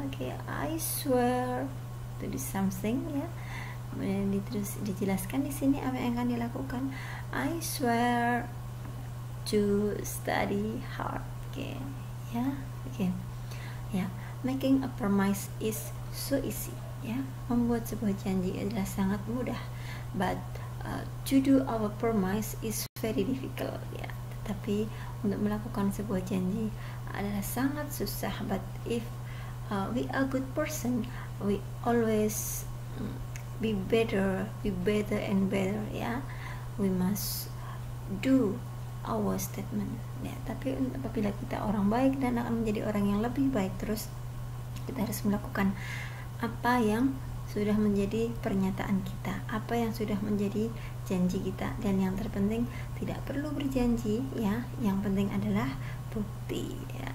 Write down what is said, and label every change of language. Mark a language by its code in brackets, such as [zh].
[en] Oke, I swear to do something, ya. [id] Kemudian terus dijelaskan di sini apa yang akan dilakukan. [en] I swear to study hard. Oke, ya. Oke. Ya, making a promise is so easy, ya. [id] Membuat sebuah janji adalah sangat mudah, but to do our promise is very difficult, ya. Tetapi untuk melakukan sebuah janji adalah sangat susah. [en] But if we are good person, we always be better and better, ya. We must do our statement, ya. [id] Tapi apabila kita orang baik dan akan menjadi orang yang lebih baik terus, kita harus melakukan apa yang sudah menjadi pernyataan kita, apa yang sudah menjadi janji kita. Dan yang terpenting tidak perlu berjanji, ya, yang penting adalah bukti, ya.